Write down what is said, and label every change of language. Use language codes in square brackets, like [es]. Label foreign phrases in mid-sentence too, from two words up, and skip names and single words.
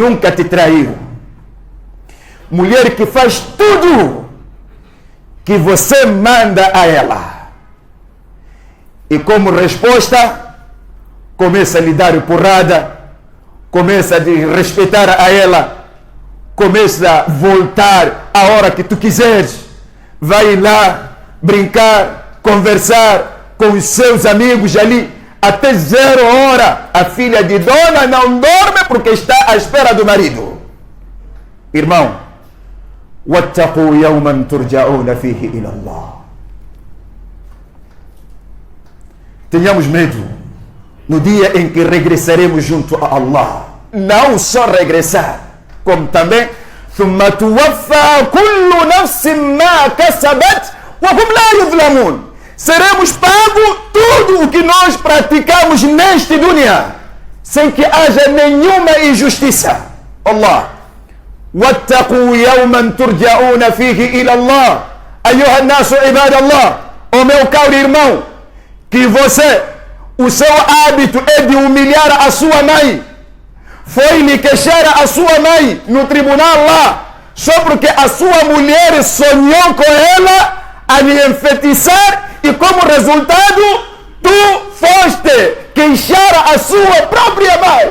[pt] nunca te traiu, mulher que faz tudo que você manda a ela, e como resposta começa a lhe dar porrada, começa a respeitar a ela, começa a voltar a hora que tu quiseres, vai lá brincar, conversar com os seus amigos ali até 0 hora. A filha de dona não dorme porque está à espera do marido. Irmão, [ar] واتقوا يوما ترجعون فيه إلى الله. [pt] Tenhamos medo no dia em que regressaremos junto a Allah. Não só regressar, como também [ar] ثم توفى كل نفس ما كسبت وهم لا يظلمون. [pt] Seremos pagos tudo o que nós praticamos neste dunya, sem que haja nenhuma injustiça. [ar] الله، واتقوا يوما ترجعون فيه إلى الله. أيها الناس عباد الله. [pt] O meu caro irmão, que você, o seu hábito é de humilhar a sua mãe, foi lhe queixar a sua mãe no tribunal lá, só porque a sua mulher sonhou com ela a lhe enfeitiçar, e como resultado tu foste queixar a sua própria mãe.